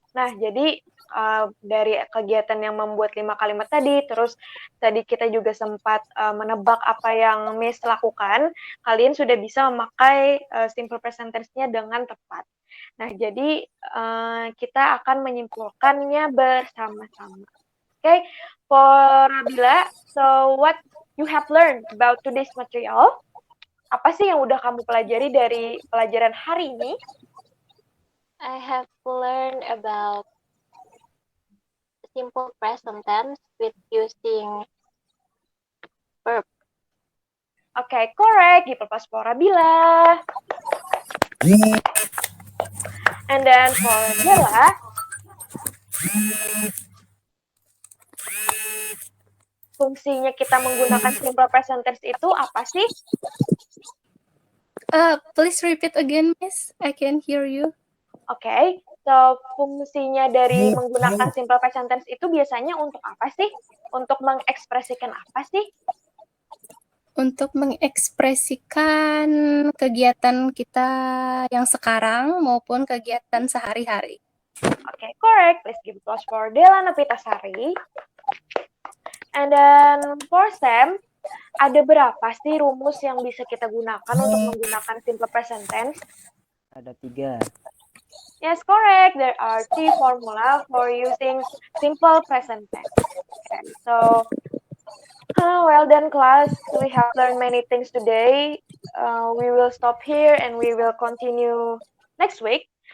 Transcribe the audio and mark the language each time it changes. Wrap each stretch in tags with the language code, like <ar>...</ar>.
<id>Nah, jadi dari kegiatan yang membuat 5 kalimat tadi, terus tadi kita juga sempat menebak apa yang Miss lakukan, kalian sudah bisa memakai simple present tense-nya dengan tepat. Nah, jadi kita akan menyimpulkannya bersama-sama.</id> <en>Okay, for Rabila, so what you have learned about today's material?</en> <id>Apa sih yang udah kamu pelajari dari pelajaran hari ini?</id> <en>I have learned about simple present tense with using verb. Okay, correct. Give applause for Rabila. And then for Della,</en> <id>fungsinya kita menggunakan simple present tense itu apa sih?</id> <en>Please repeat again, Miss. I can hear you. Okay, so</en> <id>fungsinya dari menggunakan simple present tense itu biasanya untuk apa sih? Untuk mengekspresikan apa sih? Untuk mengekspresikan kegiatan kita yang sekarang maupun kegiatan sehari-hari.</id> <en>Okay, correct. Please give applause for Della Nopitasari. And then for Sam,</en> <id>ada berapa sih rumus yang bisa kita gunakan untuk menggunakan simple present tense? Ada 3.</id> <en>Yes, correct. There are 3 formula for using simple present tense. Okay, so well done, class. We have learned many things today. We will stop here and we will continue next week.</en>